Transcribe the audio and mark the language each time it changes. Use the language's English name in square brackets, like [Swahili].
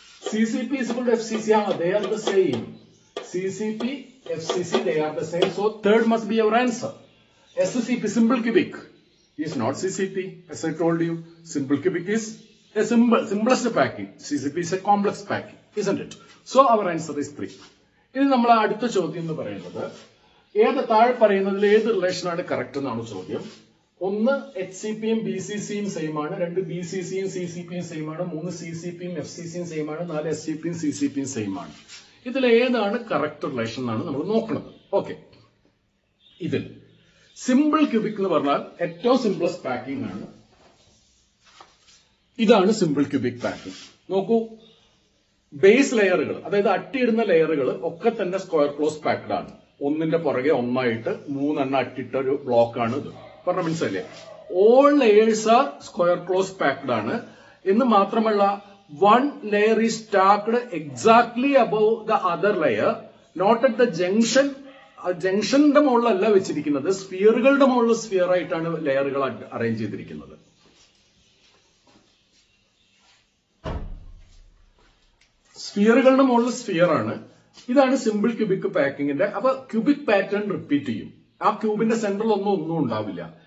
[English] CCP is equal to FCC, they are the same. CCP, FCC, they are the same. So third must be our answer. SCP, simple cubic, is not CCP. As I told you, simple cubic is a simplest packing. CCP is a complex packing, isn't it? So our answer is 3. This is the [Malayalam] ചോദ്യം എന്ന് പറയുന്നത് ഏത് താഴെ പറയുന്നതിൽ ഏത് relation ആണ് correct എന്നാണ് ചോദ്യം. ഒന്ന് HCPയും BCCയും സെയിം ആണ്, 2 BCCയും CCPയും സെയിം ആണ്, 3 CCPയും FCCയും സെയിം ആണ്, 4 SCPയും CCPയും സെയിം ആണ്. ഇതിൽ ഏതാണ് കറക്റ്റ് റിലേഷൻ എന്നാണ് നമ്മൾ നോക്കുന്നത്. ഓക്കെ, ഇതിൽ സിമ്പിൾ ക്യൂബിക് എന്ന് പറഞ്ഞാൽ ഏറ്റവും സിംപ്ലസ്റ്റ് പാക്കിംഗ് ആണ്. ഇതാണ് സിമ്പിൾ ക്യൂബിക് പാക്കിംഗ്. നോക്കൂ, ബേസ് ലെയറുകൾ, അതായത് അട്ടിയിടുന്ന ലെയറുകൾ ഒക്കെ തന്നെ സ്ക്വയർ ക്ലോസ് പാക്ഡ് ആണ്. ഒന്നിന്റെ പുറകെ ഒന്നായിട്ട് 3 എണ്ണം അട്ടിട്ട ഒരു ബ്ലോക്ക് ആണ് ഇത്. പറഞ്ഞ മനസ്സിലല്ലേ? [English] all layers are square close packed [Malayalam] ആണ് എന്ന് മാത്രമല്ല, [English] one layer is stacked exactly above the other layer, not at the junction. [Malayalam] ജംഗ്ഷന്റെ മുകളിലല്ല വെച്ചിരിക്കുന്നത്, സ്ഫിയറുകളുടെ മുകളിൽ സ്ഫിയർ ആയിട്ടാണ് ലെയറുകൾ അറേഞ്ച് ചെയ്തിരിക്കുന്നത്. സ്ഫിയറുകളുടെ മുകളിൽ സ്ഫിയർ ആണ്. ഇതാണ് സിമ്പിൾ ക്യൂബിക് പാക്കിങ്ങിന്റെ. അപ്പൊ ക്യൂബിക് പാറ്റേൺ റിപ്പീറ്റ് ചെയ്യും. ആ ക്യൂബിന്റെ സെന്ററിൽ ഒന്നും ഉണ്ടാവില്ല.